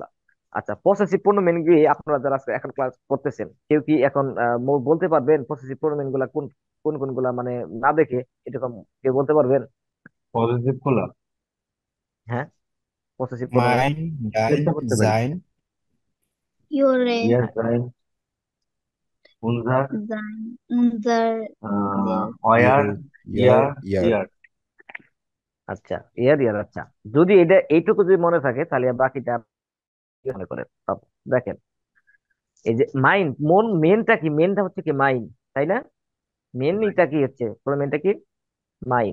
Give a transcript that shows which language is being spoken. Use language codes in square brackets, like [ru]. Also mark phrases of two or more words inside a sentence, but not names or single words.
[bn] আচ্ছা, পসেসিভ প্রোনোমেন গিয়ে আপনারা যারা আজকে এখন ক্লাস করতেছেন কেউ কি এখন বলতে পারবেন পসেসিভ প্রোনোমেন গুলা কোন কোন কোন গুলা, মানে না দেখে এরকম কেউ বলতে পারবেন? পজিটিভ গুলা হ্যাঁ, পসেসিভ প্রোনোমেন [de] Mein, dein, [bn] চেষ্টা করতে পারি। [de] sein, Ihre, ihr, euer, unser, sein, unser, der, euer, ihr, ihr. ইয়ার। [bn] আচ্ছা, ইয়ার ইয়ার। আচ্ছা, যদি এটা এইটুকু যদি মনে থাকে তাহলে বাকিটা আপনি মনে করেন সব। দেখেন, এই যে মাইন্ড, মেনটা কি? মেনটা হচ্ছে কি মাইন্ড, তাই না? মেনটা কি হচ্ছে? মেনটা কি? মাইন।